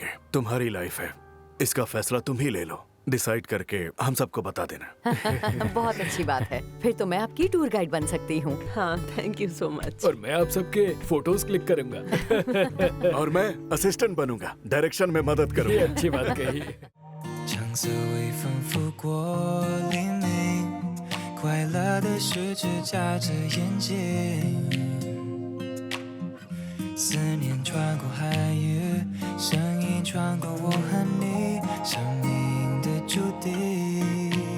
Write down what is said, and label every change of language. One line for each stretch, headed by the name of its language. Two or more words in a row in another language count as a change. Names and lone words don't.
Hindi: तुम्हारी लाइफ है, इसका फैसला तुम ही ले लो। डिसाइड करके हम सबको बता देना। बहुत अच्छी बात है। फिर तो मैं आपकी टूर गाइड बन सकती हूँ। हाँ,
English: thank you so much.
Hindi: और मैं आप सबके
English: photos click
Hindi: करूंगा। और मैं असिस्टेंट बनूंगा, डायरेक्शन में मदद ये करूंगा। अच्छी बात कही।
Chinese: 橙色微风拂过黎明，快乐的十指夹着眼睛，思念穿过海域，声音穿过我和你，生命的注定。